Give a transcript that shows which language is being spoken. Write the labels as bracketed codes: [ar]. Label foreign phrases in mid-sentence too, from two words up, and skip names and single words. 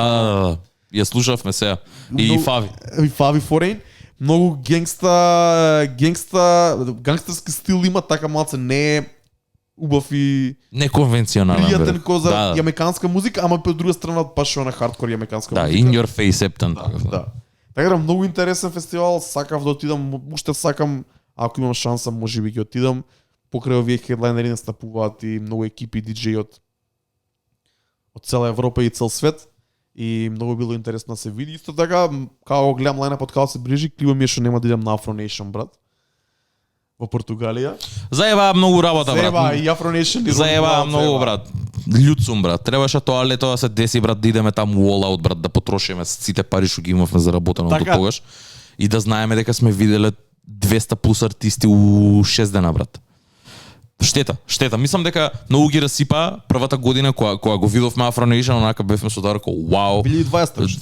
[mk] Да. Ја слушавме сега. И Фави. И Фави Форейн. Многу гангстерски стил има, така малце не е убав и Неконвенционален. пријатен ко за да. јамајканска музика, ама по друга страна баш она хардкор јамајканска Да, музика. [en] in your face Ептен. [mk] Да. Така да многу интересен фестивал, сакав да отидам, уште сакам, ако имам шанса, можеби ќе отидам. Покрај овие хедлайнери настапуваат и многу екипи диџеи од цела Европа и цел свет. И многу било интересно да се види. Исто така, како гледам лајнапот како се ближи, кливо ми е што нема да идам на Afro Nation, брат. Во Португалија. Заеба многу работа, брат. Заеба и Afro Nation и Заеба многу, брат. Луѓ сум, брат. Требаше тоа лето да се деси, брат, да идеме таму [en] all out, [mk] брат, да потрошиме сите пари што ги имавме заработено до Така. тогаш и да знаеме дека сме виделе 200 плюс артисти у 6 дена, брат. Штета. Мислам дека многу ги расипа првата година кога го видовме Afro Nation, онака бевме со дарко, вау. 2020 беше.